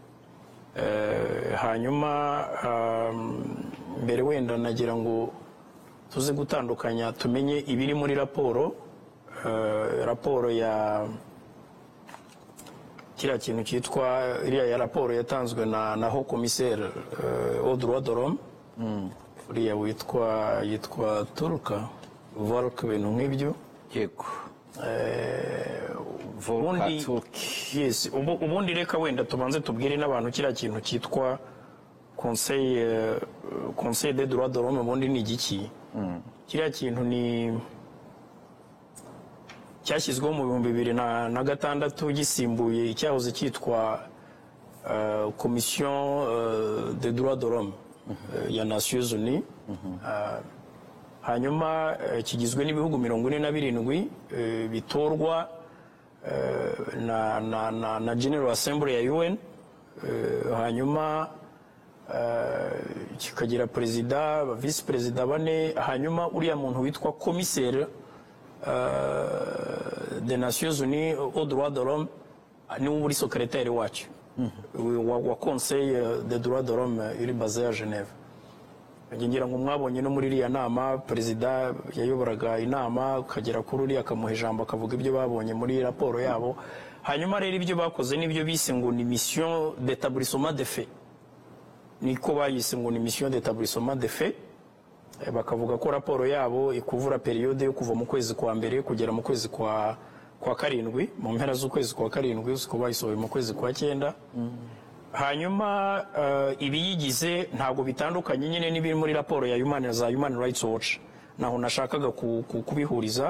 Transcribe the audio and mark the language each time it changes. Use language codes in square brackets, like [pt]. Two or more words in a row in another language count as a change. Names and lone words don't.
[rw] Hanyuma mbere wenda nagira ngo tuze gutandukanya, tumenye ibiri muri raporo ya kiriya kintu cyitwa iriya ya raporo yatanzwe na [fr] Haut Commissaire aux droits de l'homme, [rw] uriya yitwa Turka Volk, ibintu nk'ibyo. Yego. Ubundi reka wenda tubanze tubwire n'abantu kiriya kintu cyitwa [fr] Conseil des droits de l'homme [rw] ubundi ni igiki. Kiriya kintu ni cyashyizweho mu 2006 gisimbuye icyahoze cyitwa [fr] Commission des droits de l'homme [rw] ya Nations Unies. Hanyuma kigizwe n'ibihugu 47 bitorwa na General Assembly ya UN. Hanyuma kikagira perezida, vice perezida 4. Hanyuma uriya muntu witwa [fr] commissaire des Nations Unies aux droits de l'homme [rw] ni uri secrétaire wacu wa [fr] Conseil des droits de l'homme [rw] iri [fr] basé à Genève. [rw] Ngira ngo mwabonye no muri iriya nama perezida yayoboraga inama, ukagera kuri uriya akamuha ijambo akavuga ibyo babonye muri raporo yabo. Hanyuma rero ibyo bakoze n'ibyo bise ngo ni [fr] mission d'établissement des faits, [rw] niko bayise ngo ni [fr] mission d'établissement des faits. [rw] Bakavuga ko raporo yabo ikuvura periode yo kuva mu kwezi kwa mbere kugera mu kwezi kwa karindwi, mu mpera z'ukwezi kwa karindwi, uko bayisohoye mu kwezi kwa 9. Hanyuma ibiyigize ntabwo bitandukanye nyine n'ibiri muri raporo ya Human Rights Watch, naho nashakaga kubihuriza.